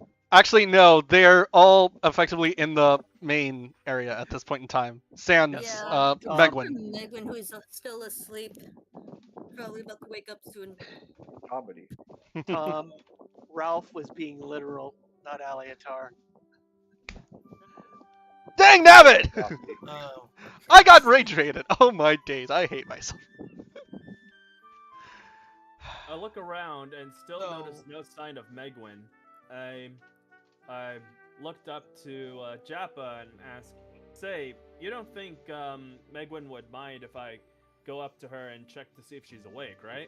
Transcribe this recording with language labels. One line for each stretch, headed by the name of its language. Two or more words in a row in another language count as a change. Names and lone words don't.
English: Actually, no. They're all effectively in the main area at this point in time. Sans Yeah. Megwin. Megwin, who's still asleep. Probably about to wake up soon. Comedy. Ralph was being literal, not Aliatar. Dang nabbit! Oh, I got rage rated. Oh my days, I hate myself. I look around and still No. notice no sign of Megwin. I looked up to Jappa and asked, "Say, you don't think Megwin would mind if I go up to her and check to see if she's awake, right?"